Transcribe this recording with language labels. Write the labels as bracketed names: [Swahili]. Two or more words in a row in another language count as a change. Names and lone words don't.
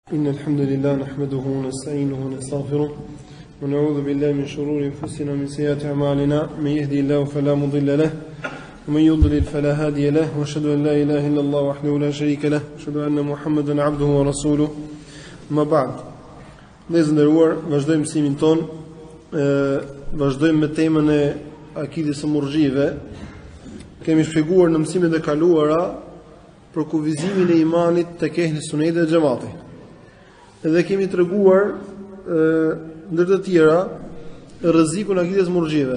[Arabic] إن الحمد لله نحمده ونستعينه ونستغفره ونعوذ بالله من شرور أنفسنا ومن سيئات أعمالنا من يهدي الله فلا مضل له ومن يضلل فلا هادي له وأشهد أن لا إله إلا الله وحده لا شريك له وأشهد أن محمدا عبده ورسوله ما بعد. [Albanian] Dhe nderuar, vazhdojmë mësimin ton, vazhdojmë me temën e akidës së Murxhiave. Kemi shpjeguar në mësimet e kaluara për kufizimin e imanit tek ehli sunneti dhe xhamati. Dhe kemi treguar ndër të tjera rrezikun e akidës Murxhiave.